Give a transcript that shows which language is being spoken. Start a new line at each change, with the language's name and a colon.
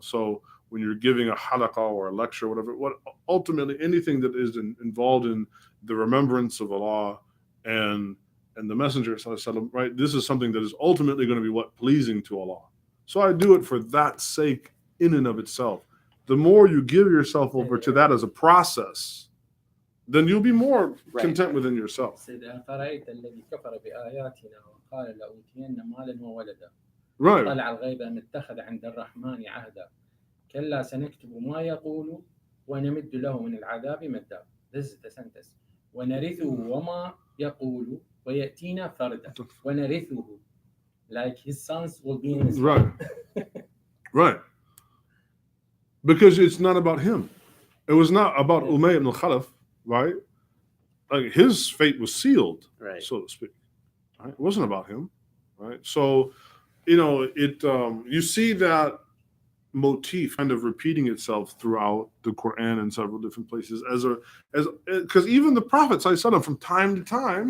English: So when you're giving a halaqah or a lecture, what ultimately anything that is involved in the remembrance of Allah and the Messenger, right? This is something that is ultimately going to be pleasing to Allah. So I do it for that sake in and of itself. The more you give yourself over to that as a process, then you'll be more content within yourself.
Arabic: أفرأيت الذي كفر بآياتنا قال لأوتين مالا وولدا
English: Right.
Arabic: طلع الغيب أم اتخذ عند الرحمن عهدا كلا سنكتب ما يقول ونمد له من العذاب مدا.
English: This is the sentence.
Arabic: ونرثه وما يقول ويأتينا فردا. ونرثه,
English: like his sons will be in his Right. Right. Because it's not about him. It was not about Yeah. Umayyah ibn al-Khalaf, right? Like his fate was sealed, Right. so to speak. Right? It wasn't about him, right? So, you see that motif kind of repeating itself throughout the Quran in several different places because even the Prophet ﷺ, from time to time